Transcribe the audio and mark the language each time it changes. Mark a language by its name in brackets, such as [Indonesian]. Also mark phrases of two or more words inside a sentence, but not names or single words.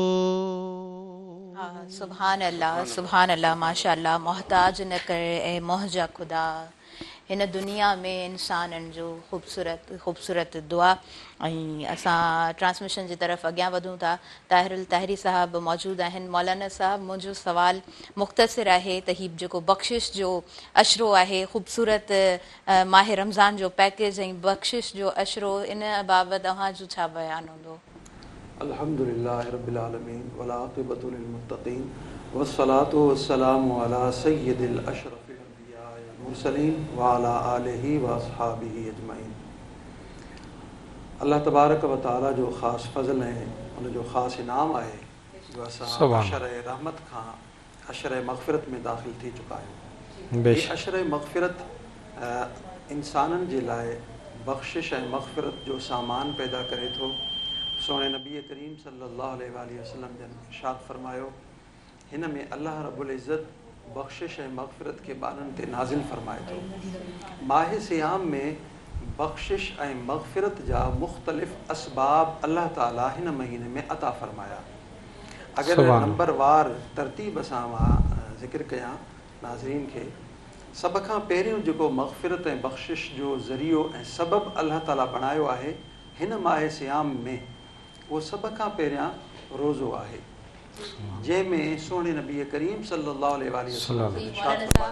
[Arabic] سبحان الله [Sindhi] माशाअल्लाह मोहताज न करे ऐं मुंहिंजा ख़ुदा हिन दुनिया में इंसाननि जो ख़ूबसूरत दुआ ऐं असां ट्रांसमिशन जी तरफ़ अॻियां वधूं था ताहिरुल ताहिरी साहब मौजूदु आहिनि मौलाना साहब मुंहिंजो सुवाल मुख़्तसिर आहे त हीउ जेको बख़्शिश जो अशरो आहे ख़ूबसूरत माह रमज़ान जो पैकेज ऐं बख़्शिश जो अशरो इन बाबति तव्हांजो छा बयानु हूंदो [Arabic] الحمد لله رب العالمين والعاقبة للمتقين والصلاة والسلام على سيد الأشرف الأنبياء والمرسلين وعلى آله وأصحابه أجمعين. الله تبارك وتعالى [Sindhi] जो ख़ासि फ़ज़ल ऐं उन जो ख़ासि इनाम आहे जो असां अशर रहमत खां अशर मग़फ़िरत में दाख़िल थी चुका आहियूं। हीअ अशर मग़फ़िरत इंसाननि जे लाइ बख़्शिश ऐं मग़फ़िरत जो सामान पैदा करे थो। सोने नबी करीम [Arabic] صلى الله عليه وسلم [Sindhi] जन इरशाद फरमायो हिन में [Arabic] الله رب العزة [Sindhi] बख़्शिश ऐं मग़फ़िरत के ॿारनि ते नाज़िल फरमाए थो। माह सियाम में बख़्शिश ऐं मग़फ़िरत जा मुख़्तलिफ़ असबाब अल्लाह ताला हिन महीने में अता फरमाया। अगर नंबरवार तरतीब सां मां ज़िक्र कयां नाज़रीन खे सभ खां पहिरियों जेको मग़फ़िरत ऐं बख़्शिश जो ज़रियो ऐं सबबु अल्लाह ताला बणायो आहे हिन माह सियाम में वो सभ खां पहिरियां रोज़ो आहे जंहिंमें सोने नबी करीम [Arabic] صلى الله عليه وسلم